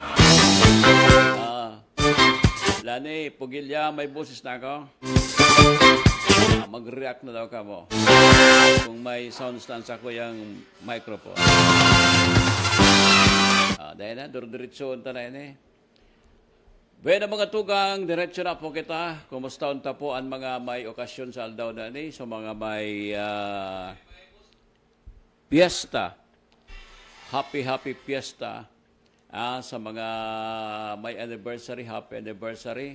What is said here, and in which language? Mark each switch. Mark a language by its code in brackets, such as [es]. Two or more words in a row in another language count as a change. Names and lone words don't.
[tl] Lani, Pugilya, may boses na ako. [bik] Mag-react na daw ka mo. [tl] Kung may [en] sound stance [tl] ako yung microphone. Dahil na, diretso na yun eh. [bik] Bueno mga tugang, diretso na po kita. Kumusta unta po ang mga may okasyon sa aldaw na ni, so mga may fiesta. [en] Happy fiesta. [bik] Sa mga may anniversary, [en] happy anniversary.